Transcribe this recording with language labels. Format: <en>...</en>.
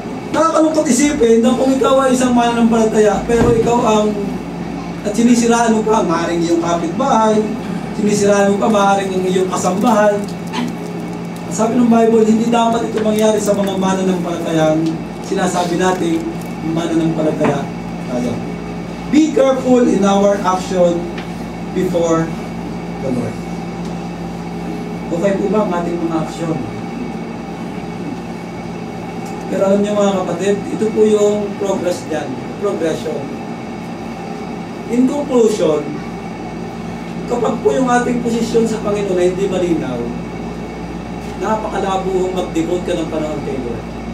<tl>Nakakalungkot isipin na kung ikaw ay isang mananampalataya, pero ikaw at sinisiraan mo pa maaaring iyong kapitbahay, sinisiraan mo pa maaaring ang iyong kasambahan. Sabi ng Bible, hindi dapat ito mangyari sa mga mananampalatayang sinasabi natin mananampalataya tayo.</tl> <en>Be careful in our action before the Lord.</en> <tl>Okay po ba ang ating mga aksyon? Pero alam niyo mga kapatid, ito po yung progression.</tl> <en>In conclusion,</en> <tl>kapag po yung ating posisyon sa Panginoon ay hindi malinaw, napakalabo mag-devote ka ng panahon kay Lord.</tl>